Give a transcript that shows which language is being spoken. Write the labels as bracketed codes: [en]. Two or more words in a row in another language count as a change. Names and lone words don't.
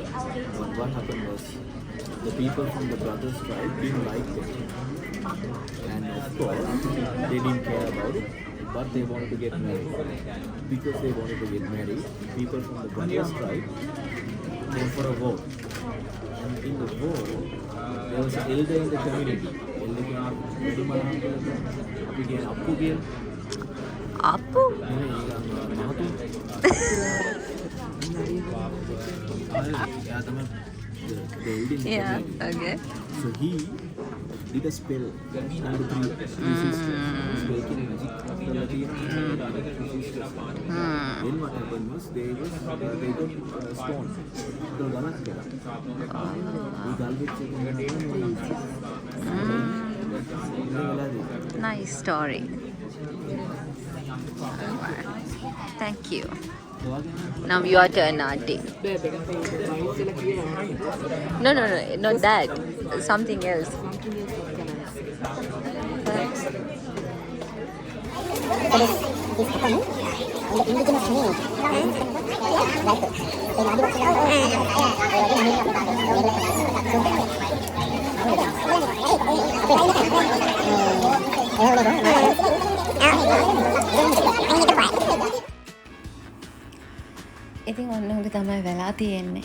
[en] But what happened was the people from the brothers' tribe didn't like them, and of course they didn't care about it. But they wanted to get married. Because they wanted to get married, people from the brothers' tribe came for a vote. And in the vote, there was an elder in the community. Elder came up, [si] අපි කියන අප්පු කියන Appu? නෙමෙයි මහතු. එයා තමයි [en] the elder in the Yeah. community. Okay. So he did a spell on the three sisters. [si] Spell කියන magic කරලා තියෙන [en] three sisters. Then what happened was they got stoned. [si] ඒක ගණන් කළා. ඒ ගල්විච්ච [en] Nice story. Thank you. Now your turn, Auntie. No, not that. Something else. So this happened on the indigenous name. Right. So now [si] ඉතින් ඔන්න ඔක තමයි වෙලා තියෙන්නේ.